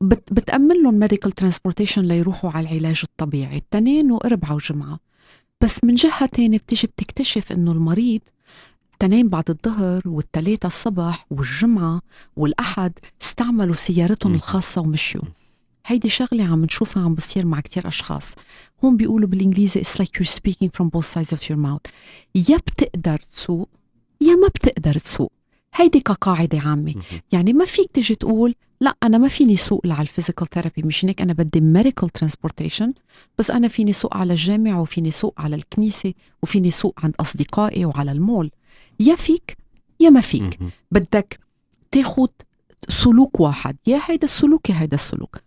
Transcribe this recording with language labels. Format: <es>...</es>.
<ar>بتأمن لهم ميديكال ترانسبورتيشن ليروحوا على العلاج الطبيعي الاثنين وأربعة وجمعة. بس من جهة تانية بتيجي بتكتشف إنه المريض الاثنين بعد الظهر والثلاثة الصبح والجمعة والأحد استعملوا سيارتهم الخاصة ومشيوا. هيدي شغلة عم نشوفها عم بصير مع كتير أشخاص. هم بيقولوا بالإنجليزي</ar> <en>it's like you're speaking from both sides of your mouth.</en> <ar>يا بتقدر تسوق يا ما بتقدر تسوق. هيدي كقاعدة عامة. يعني ما فيك تجي تقول لا أنا ما فيني سوق على الفيزيكال ثيرابي، مش هيك أنا بدي ميديكال ترانسبورتيشن، بس أنا فيني سوق على الجامعة وفيني سوق على الكنيسة وفيني سوق عند أصدقائي وعلى المول. يا فيك يا ما فيك. بدك تاخد سلوك واحد، يا هيدا السلوك يا هيدا السلوك.</ar>